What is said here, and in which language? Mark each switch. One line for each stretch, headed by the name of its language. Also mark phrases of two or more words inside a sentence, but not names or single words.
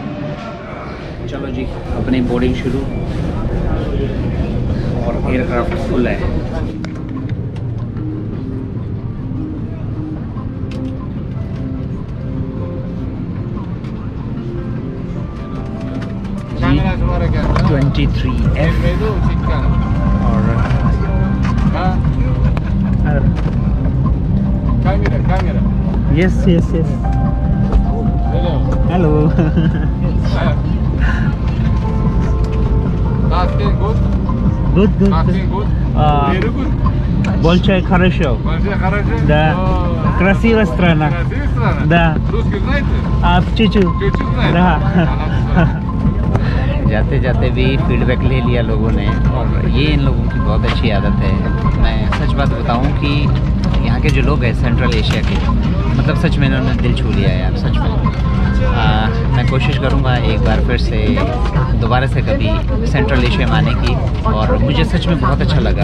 Hindi: चलो जी, अपनी बोर्डिंग शुरू, और एयरक्राफ्ट फुल है। जी 23F और
English: Yes, yes, yes.
Hindi: हेलो।
English: Good, good.
Russian: Большая хорошо. Да. Красивая страна. Да. Чуть-чуть. Да.
Hindi: जाते जाते भी फीडबैक ले लिया लोगों ने, और ये इन लोगों की बहुत अच्छी आदत है। मैं सच बात बताऊं कि यहाँ के जो लोग हैं सेंट्रल एशिया के, मतलब सच में इन्होंने दिल छू लिया है यार, सच में। मैं कोशिश करूँगा एक बार फिर से दोबारा से कभी सेंट्रल एशिया में आने की, और मुझे सच में बहुत अच्छा लगा।